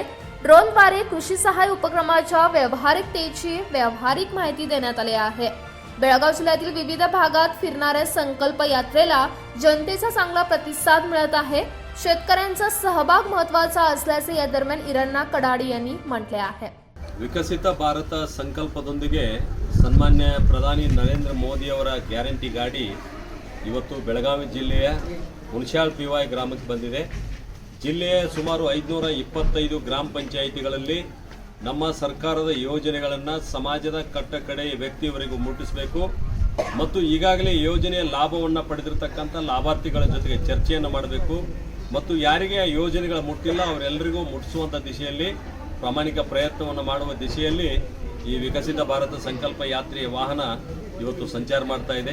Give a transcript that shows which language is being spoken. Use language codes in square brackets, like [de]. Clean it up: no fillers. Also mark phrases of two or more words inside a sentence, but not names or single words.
[mr] ड्रोनद्वारे कृषी सहाय्य उपक्रमाच्या व्यावहारिकतेची व्यावहारिक माहिती देण्यात आली आहे। बेळगाव जिल्ह्यातील विविध भागात फिरणाऱ्या संकल्प यात्रेला जनतेचा चांगला प्रतिसाद मिळत आहे। शेतकऱ्यांचा सहभाग महत्त्वाचा असल्याचे या दरम्यान इरण्णा कडाडी यांनी म्हटले आहे। [kn] ವಿಕಸಿತ ಭಾರತ ಸಂಕಲ್ಪದೊಂದಿಗೆ ಸನ್ಮಾನ್ಯ ಪ್ರಧಾನಿ ನರೇಂದ್ರ ಮೋದಿ ಅವರ ಗ್ಯಾರಂಟಿ ಗಾಡಿ ಇವತ್ತು ಬೆಳಗಾವಿ ಜಿಲ್ಲೆಯ ಹುಣಸ್ಯಾಳ್ ಪಿವಾಯ್ ಗ್ರಾಮಕ್ಕೆ ಬಂದಿದೆ। ಜಿಲ್ಲೆಯ ಸುಮಾರು 525 ಗ್ರಾಮ ಪಂಚಾಯಿತಿಗಳಲ್ಲಿ ನಮ್ಮ ಸರ್ಕಾರದ ಯೋಜನೆಗಳನ್ನು ಸಮಾಜದ ಕಟ್ಟಕಡೆಯ ವ್ಯಕ್ತಿಯವರೆಗೂ ಮುಟ್ಟಿಸಬೇಕು ಮತ್ತು ಈಗಾಗಲೇ ಯೋಜನೆಯ ಲಾಭವನ್ನು ಪಡೆದಿರತಕ್ಕಂಥ ಲಾಭಾರ್ಥಿಗಳ ಜೊತೆಗೆ ಚರ್ಚೆಯನ್ನು ಮಾಡಬೇಕು ಮತ್ತು ಯಾರಿಗೆ ಆ ಯೋಜನೆಗಳು ಮುಟ್ಟಿಲ್ಲ ಅವರೆಲ್ಲರಿಗೂ ಮುಟ್ಟಿಸುವಂಥ ದಿಶೆಯಲ್ಲಿ ಪ್ರಾಮಾಣಿಕ ಪ್ರಯತ್ನವನ್ನು ಮಾಡುವ ದಿಶೆಯಲ್ಲಿ ಈ ವಿಕಸಿತ ಭಾರತ ಸಂಕಲ್ಪ ಯಾತ್ರೆಯ ವಾಹನ ಇವತ್ತು ಸಂಚಾರ ಮಾಡ್ತಾ ಇದೆ।